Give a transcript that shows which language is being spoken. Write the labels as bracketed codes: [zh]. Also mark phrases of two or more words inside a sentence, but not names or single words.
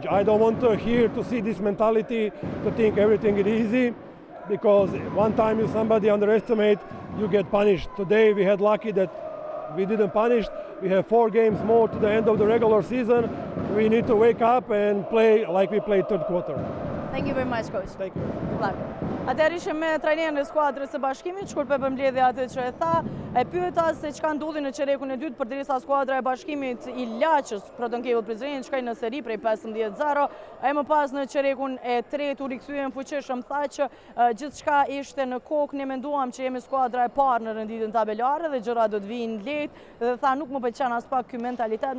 [en] I don't want to see this mentality to think everything is easy, because one time if somebody underestimate, you get punished. Today we had lucky that we didn't punish. We have 4 games more to the end of the regular season. We need to wake up and play like we played third quarter. Thank you very much, coach. Thank you. Good luck. [sq] Atëherë ishim me trajnerin e skuadrës së Bashkimit, shkur për mbledhja atë që e tha, e pyeta se çka ndodhi në çerekun e dytë përderisa skuadra e Bashkimit i Laçës, Proton Cable Prizren, shkoi në seri prej 15-0, ai më pas në çerekun e tretë u rikthyen fuqishëm, tha që gjithçka ishte në kokë, ne menduam që jemi skuadra e parë në renditjen tabelare dhe gjërat do të vinë lehtë, dhe tha nuk më pëlqen as pak ky mentalitet.